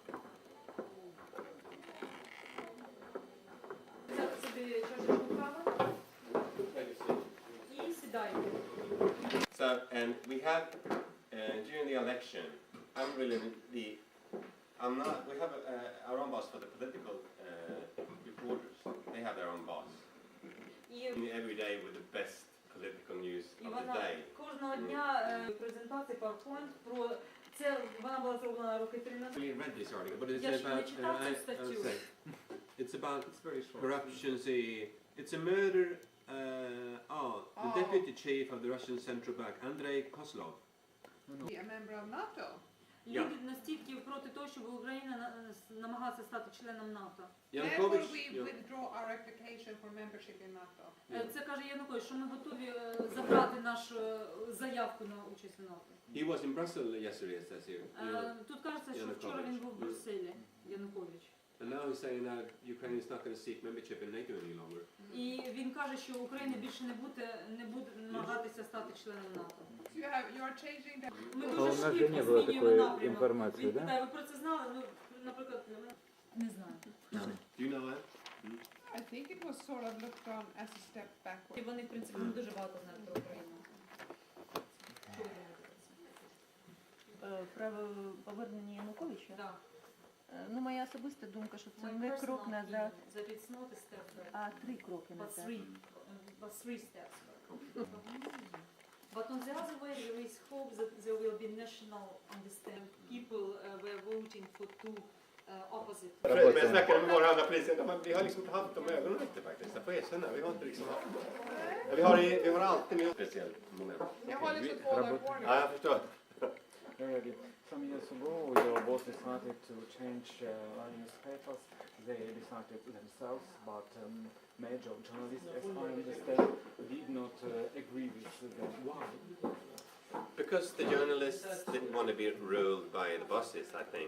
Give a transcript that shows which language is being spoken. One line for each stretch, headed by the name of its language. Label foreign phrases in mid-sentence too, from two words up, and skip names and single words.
Ukrainian: Взяти собі чашечку кави і сідаємо.
English: so, and we have, during the election, we have our own boss for the political reporters. They have their own boss. Every day with the best political news
Ukrainian: І
English: of the
Ukrainian: вона
English: day.
Ukrainian: кожного дня презентації PowerPoint про це, вона була зроблена роки 3 назад.
English: I read this article, but it's
Ukrainian: Я ще не
English: about,
Ukrainian: читав цю статтю.
English: it's about corruption. It's a murder. The deputy chief of the Russian central bank, Andrei Kozlov. Be a member of NATO.
Ukrainian: Люди настільки проти того, щоб Україна намагалася стати членом НАТО.
English: Therefore, we withdraw our application for membership in NATO.
Ukrainian: Це каже Янукович, що ми готові забрати нашу заявку на участь в НАТО.
English: He was in Brussels yesterday, it says here.
Ukrainian: Тут кажеться, що вчора він був в Брюсселі, Янукович.
English: And now he's saying that Ukraine is not going to seek membership in NATO any longer.
Ukrainian: І він каже, що Україна більше не буде намагатися стати членом НАТО.
English: You are changing the.
Ukrainian: Ми А у дуже нас же швидко не було змінюємо такої напрямок. інформації, Він да? питає, ви про це знали? Ну, наприклад, не знаю.
English: Do you know that? I think it was sort of looked on as a step backward.
Ukrainian: І вони, в принципі, не дуже багато знають про Україну. Що ви думаєте про це? Про повернення Януковича? Так. Ну, моя особиста думка, що це
English: My
Ukrainian: не
English: personal
Ukrainian: крок назад,
English: opinion that it's not a step back,
Ukrainian: а 3 кроки
English: but
Ukrainian: назад.
English: three steps back. But on the other way, there is hope that there will be national understanding. People were voting for two opposite.
Swedish: Men jag snackade med våra andra poliser, vi har liksom inte haft dem ögonen riktigt faktiskt. Jag får erkänna, vi har inte liksom haft dem. Vi har alltid med speciellt moment. Jag har liksom två där kvar nu. Ja, jag förstår.
English: Some years ago, your boss decided to change newspapers. They decided themselves, but major journalists, as I understand, did not agree with them. Why? Because the journalists didn't want to be ruled by the bosses, I think.